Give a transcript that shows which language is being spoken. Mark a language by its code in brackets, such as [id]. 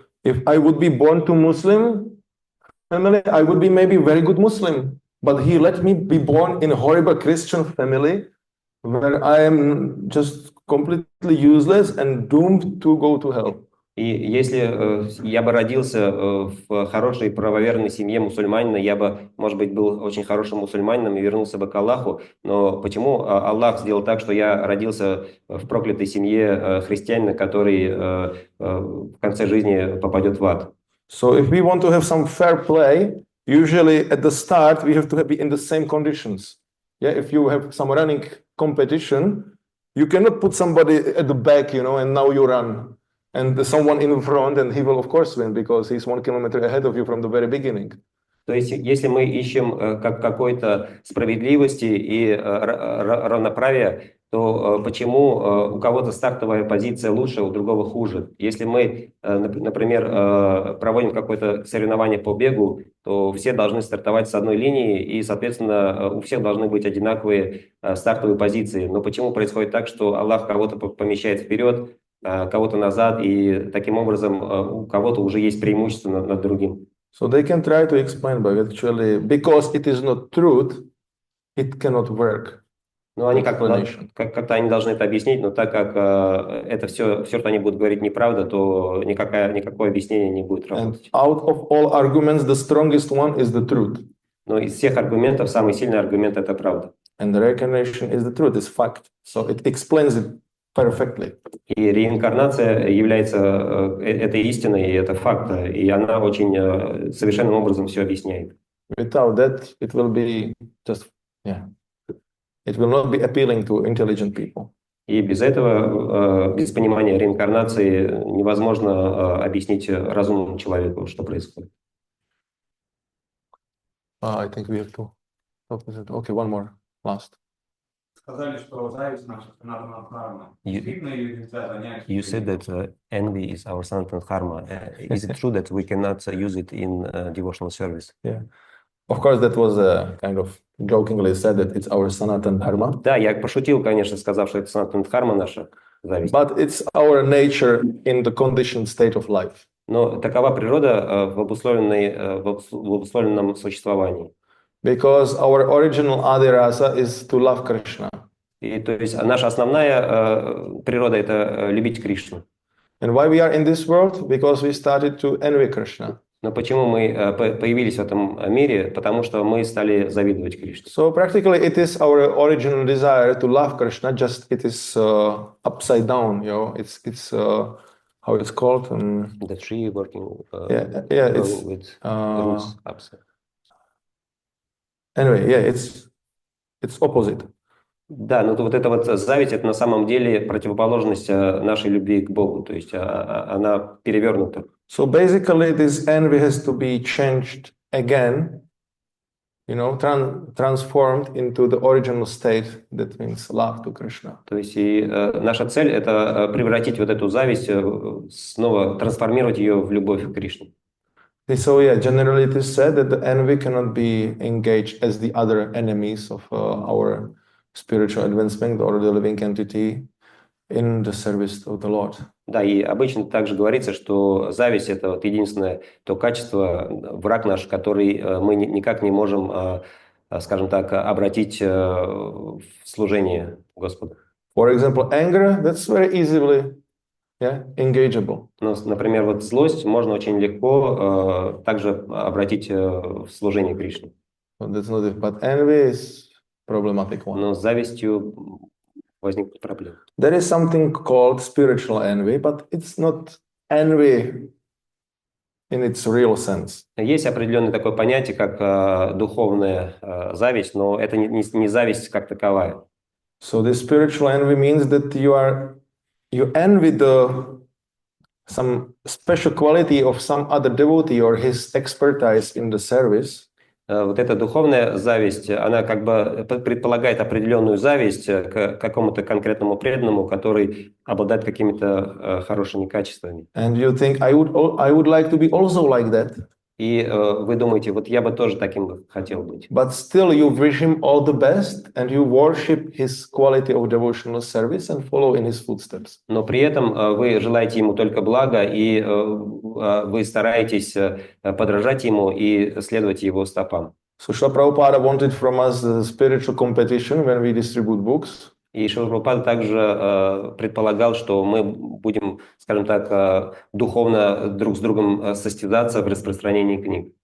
[en] If I would be born to Muslim family, I would be maybe very good Muslim. But he let me be born in a horrible Christian family where I am just completely useless and doomed to go to hell. [ru] И если я бы родился в хорошей правоверной семье мусульманина, я бы, может быть, был очень хорошим мусульманином и вернулся бы к Аллаху. Но почему Аллах сделал так, что я родился в проклятой семье христианина, который в конце жизни попадет в ад? [en] So if we want to have some fair play, usually at the start we have to be in the same conditions. Yeah, if you have some running competition, you cannot put somebody at the back, and now you run. And someone in front, and he will of course win because he's 1 kilometer ahead of you from the very beginning. [ru] То есть, если мы ищем какой-то справедливости и равноправия, то почему у кого-то стартовая позиция лучше, у другого хуже? Если мы, например, проводим какое-то соревнование по бегу, то все должны стартовать с одной линии, и, соответственно, у всех должны быть одинаковые стартовые позиции. Но почему происходит так, что Аллах кого-то помещает вперед, кого-то назад, и таким образом у кого-то уже есть преимущество над другим? [en] So they can try to explain, but actually, because it is not truth, it cannot work. [ru] Ну, они как-то они должны это объяснить, но так как это все, что они будут говорить, неправда, то никакое объяснение не будет работать. [en] And out of all arguments, the strongest one is the truth. [ru] Но из всех аргументов самый сильный аргумент – это правда. [en] And the reincarnation is the truth, is fact. So it explains it perfectly. [ru] И реинкарнация является этой истиной, и это факт, и она очень совершенным образом все объясняет. [en] Without that, it will be just, it will not be appealing to intelligent people. [ru] И без этого, без понимания реинкарнации, невозможно объяснить разумному человеку, что происходит. [en] I think we have to. Okay, one more, last. [ru] Сказали, что зависть наша санатана дхарма. Действительно ее нельзя занять. [en] You said that envy is our sanatana dharma. Is it true that we cannot use it in devotional service? Yeah. Of course, that was a kind of jokingly said that it's our Sanatan Dharma, [ru] Да, я пошутил, конечно, сказав, что это санатана дхарма наша зависть. [en] but it's our nature in the conditioned state of life. [ru] Но такова природа в обусловленном существовании. [en] Because our original Adirasa is to love Krishna. [ru] И то есть наша основная природа – это любить Кришну. [en] And why we are in this world? Because we started to envy Krishna. [ru] Но почему мы появились в этом мире? Потому что мы стали завидовать Кришне. [en] So practically it is our original desire to love Krishna, just it is upside down, you know, it's how it's called? The tree working It's with roots upside. Anyway, yeah, it's opposite. [ru] Да, но вот эта вот зависть – это на самом деле противоположность нашей любви к Богу, то есть она перевернута. [en] So basically this envy has to be changed again, you know, transformed into the original state, that means love to Krishna. [ru] То есть и наша цель – это превратить вот эту зависть, снова трансформировать ее в любовь к Кришне. [en] So yeah, generally it is said that the envy cannot be engaged as the other enemies of our spiritual advancement or the living entity in the service of the Lord. [ru] Да, и обычно также говорится, что зависть – это вот единственное то качество, враг наш, который мы никак не можем, скажем так, обратить в служение Господу. [en] For example, anger, that's very easily engageable. [ru] Ну, например, вот злость можно очень легко также обратить в служение Кришне. [en] That's not it, but envy is problematic one. [ru] Но с завистью возникнут проблемы. [en] There is something called spiritual envy, but it's not envy in its real sense. [ru] Есть определенное такое понятие, как духовная зависть, но это не зависть как таковая. [en] So this spiritual envy means that you envy some special quality of some other devotee or his expertise in the service. [ru] Вот эта духовная зависть, она как бы предполагает определенную зависть к какому-то конкретному преданному, который обладает какими-то хорошими качествами. [en] And you think, I would like to be also like that. [ru] И вы думаете, вот я бы тоже таким бы хотел быть. [en] But still you wish him all the best and you worship his quality of devotional service and follow in his footsteps. [ru] Но при этом вы желаете ему только блага, и вы стараетесь подражать ему и следовать его стопам. [en] So Srila Prabhupada wanted from us the spiritual competition when we distribute books. [ru] И Шрила Прабхупада также предполагал, что мы будем, скажем так, духовно друг с другом состязаться в распространении книг.